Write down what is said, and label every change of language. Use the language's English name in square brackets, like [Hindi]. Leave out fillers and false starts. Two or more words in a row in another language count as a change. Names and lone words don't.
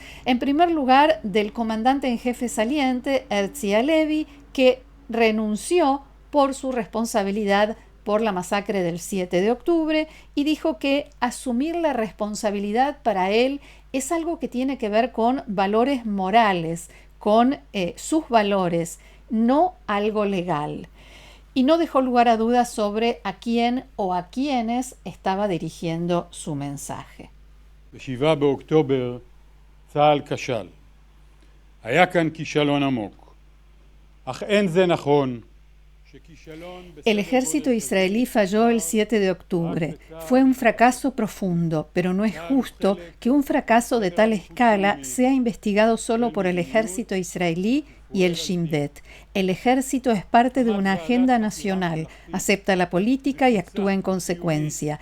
[Spanish] En primer lugar, del comandante en jefe saliente, Herzi Halevi, que renunció por su responsabilidad por la masacre del 7 de octubre y dijo que asumir la responsabilidad para él es algo que tiene que ver con valores morales, con sus valores, no algo legal. Y no dejó lugar a dudas sobre a quién o a quiénes estaba dirigiendo su mensaje. [Hebrew] ב-7 באוקטובר צה"ל כשל. היה כאן כישלון עמוק. אך אין זה נכון. [Spanish] El ejército israelí falló el 7 de octubre. Fue un fracaso profundo, pero no es justo que un fracaso de tal escala sea investigado solo por el ejército israelí y el Shin Bet. El ejército es parte de una agenda nacional, acepta la política y actúa en consecuencia.